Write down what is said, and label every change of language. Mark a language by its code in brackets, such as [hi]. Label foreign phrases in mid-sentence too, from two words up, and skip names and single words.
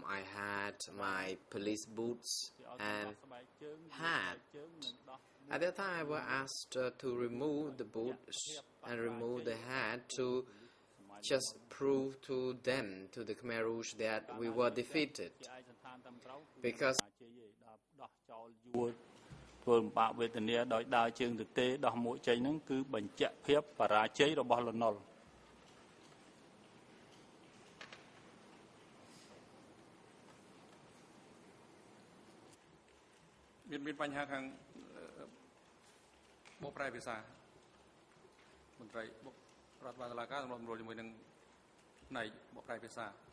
[en] I had my police boots and hat. At that time, I was asked to remove the boots and remove the hat to just prove to them, to the Khmer Rouge, that we were defeated. Because [km] ធ្វើបាក់វេទនាដោយដើរជើងទៅទេដោះមួកចេញហ្នឹងគឺបញ្ជាក់ភាពបរាជ័យរបស់លន់នល់ មានបញ្ហាខាងបកប្រែភាសាមន្ត្រីរដ្ឋបាលតុលាការសម្របសម្រួលជាមួយនឹងផ្នែកបកប្រែភាសា